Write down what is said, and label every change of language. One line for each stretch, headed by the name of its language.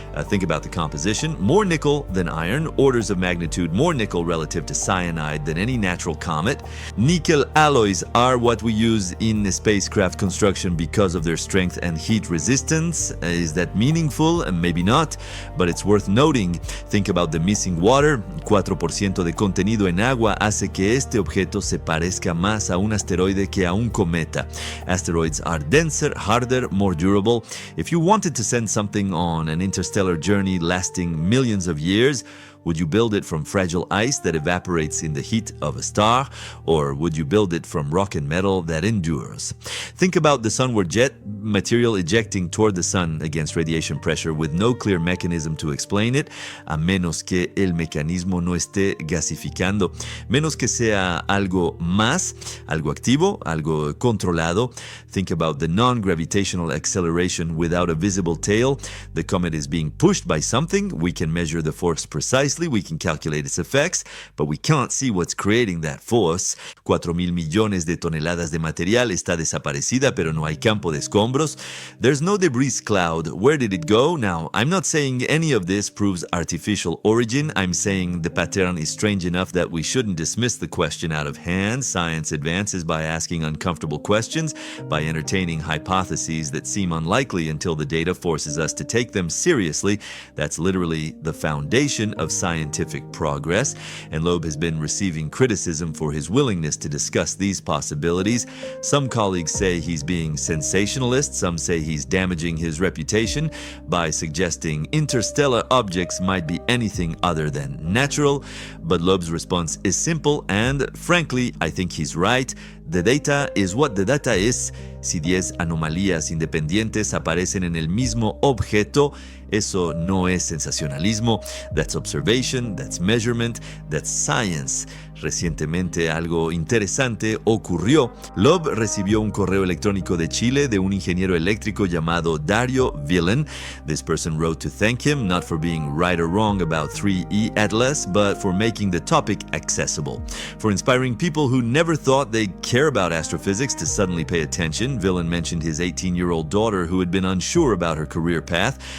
English: Think about the composition. More nickel than iron, orders of magnitude more nickel relative to cyanide than any natural comet. Nickel alloys are what we use in spacecraft construction because of their strength and heat resistance. Is that meaningful? Maybe not, but it's worth noting. Think about the missing water.
Spanish: 4% de contenido en agua hace que este objeto se parezca más a un asteroide que a un cometa.
English: Asteroids are denser, harder, more durable. If you wanted to send something on an interstellar journey lasting millions of years, would you build it from fragile ice that evaporates in the heat of a star, or would you build it from rock and metal that endures? Think about the sunward jet, material ejecting toward the sun against radiation pressure with no clear mechanism to explain it,
Spanish: a menos que el mecanismo no esté gasificando, menos que sea algo más, algo activo, algo controlado.
English: Think about the non-gravitational acceleration without a visible tail. The comet is being pushed by something. We can measure the force precisely. We can calculate its effects, but we can't see what's creating that force.
Spanish: 4,000 millones de toneladas de material está desaparecida, pero no hay campo de escombros.
English: There's no debris cloud. Where did it go? Now, I'm not saying any of this proves artificial origin. I'm saying the pattern is strange enough that we shouldn't dismiss the question out of hand. Science advances by asking uncomfortable questions, by entertaining hypotheses that seem unlikely until the data forces us to take them seriously. That's literally the foundation of scientific progress, and Loeb has been receiving criticism for his willingness to discuss these possibilities. Some colleagues say he's being sensationalist, some say he's damaging his reputation by suggesting interstellar objects might be anything other than natural, but Loeb's response is simple, and frankly, I think he's right. The data is what the data is.
Spanish: Si 10 anomalías independientes aparecen en el mismo objeto, eso no es sensacionalismo.
English: That's observation, that's measurement, that's science.
Spanish: Recientemente algo interesante ocurrió. Loeb recibió un correo electrónico de Chile de un ingeniero eléctrico llamado Dario Villen.
English: This person wrote to thank him, not for being right or wrong about 3E Atlas, but for making the topic accessible. For inspiring people who never thought they'd care about astrophysics to suddenly pay attention. Villen mentioned his 18-year-old daughter who had been unsure about her career path.